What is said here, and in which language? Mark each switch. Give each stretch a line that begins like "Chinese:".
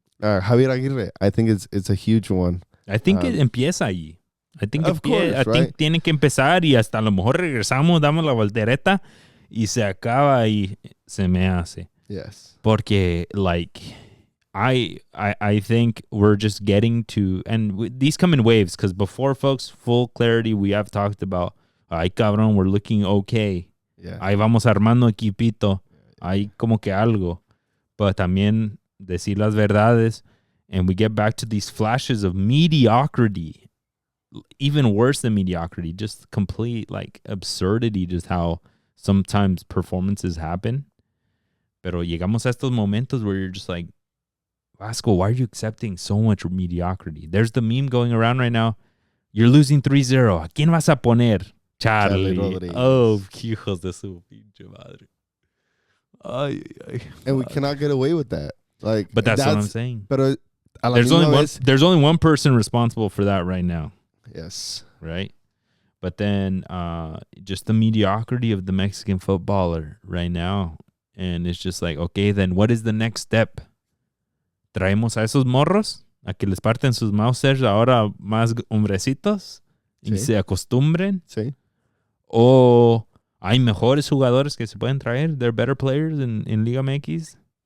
English: Javier Aguirre, I think it's a huge one. I think it
Spanish: empieza ahí.
English: I think course,
Spanish: think tiene que empezar y hasta a lo mejor regresamos, damos la voltereta y se acaba y se me hace.
English: Yes. Porque, like, I think we're just getting to, and these come in waves, because before, folks, full clarity, we have talked about,
Spanish: ay, cabrón,
English: we're looking okay. Yeah.
Spanish: Ahí vamos armando equipito. Ahí como que algo.
English: But
Spanish: también decir las verdades,
English: and we get back to these flashes of mediocrity. Even worse than mediocrity, just complete, like, absurdity, just how sometimes performances happen.
Spanish: Pero llegamos a estos momentos
English: where you're just like, Vasco, why are you accepting so much mediocrity? There's the meme going around right now. You're losing 3-0.
Spanish: ¿A quién vas a poner?
English: Charlie.
Spanish: Oh, hijos de su pinche madre. Ay, ay.
English: And we cannot get away with that. Like, but that's what I'm saying.
Spanish: Pero
English: there's only one person responsible for that right now. Yes. Right? But then just the mediocrity of the Mexican footballer right now. And it's just like, okay, then what is the next step?
Spanish: ¿Traemos a esos morros a que les parten sus mausers ahora más hombrecitos y se acostumbren? Sí. ¿O hay mejores jugadores que se pueden traer?
English: They're better players in Liga MX?